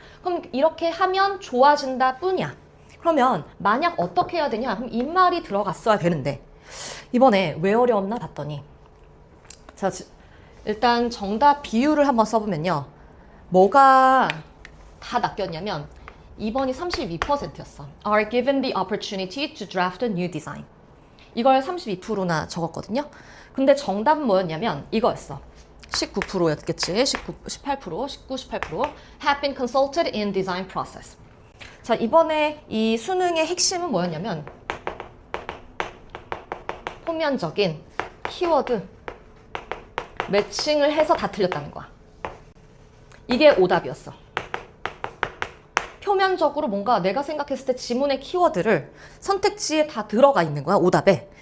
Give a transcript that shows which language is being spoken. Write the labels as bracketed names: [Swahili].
[Korean] 그럼 이렇게 하면 좋아진다 뿐이야. 그러면 만약 어떻게 해야 되냐? 그럼 이 말이 들어갔어야 되는데 이번에 왜 어려웠나 봤더니, 자, 일단 정답 비율을 한번 써보면요. 뭐가 다 낚였냐면 2번이 32%였어. [English] Are given the opportunity to draft a new design. [Korean] 이걸 32%나 적었거든요. 근데 정답은 뭐였냐면 이거였어. 19%였겠지. 18%, 18%. [English] Have been consulted in design process. [Korean] 자, 이번에 이 수능의 핵심은 뭐였냐면 표면적인 키워드 매칭을 해서 다 틀렸다는 거야. 이게 오답이었어. 표면적으로 뭔가 내가 생각했을 때 지문의 키워드를 선택지에 다 들어가 있는 거야, 오답에.